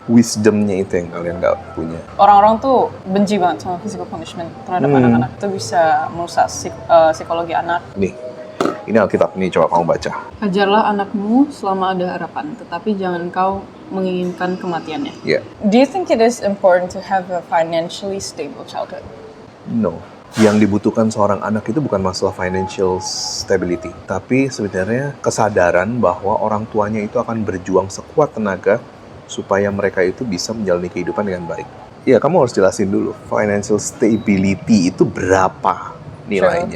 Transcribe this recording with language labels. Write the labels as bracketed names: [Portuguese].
[Indonesian] Wisdomnya itu yang kalian nggak punya. Orang-orang tuh benci banget sama physical punishment terhadap anak-anak. Itu bisa merusak psikologi anak. Nih, ini Alkitab nih, coba kamu baca. Ajarlah anakmu selama ada harapan, tetapi jangan kau menginginkan kematiannya. Yeah. [English] Do you think it is important to have a financially stable childhood? No. [Indonesian] Yang dibutuhkan seorang anak itu bukan masalah financial stability, tapi sebenarnya kesadaran bahwa orang tuanya itu akan berjuang sekuat tenaga supaya mereka itu bisa menjalani kehidupan dengan baik. Ya, kamu harus jelasin dulu, financial stability itu berapa nilainya.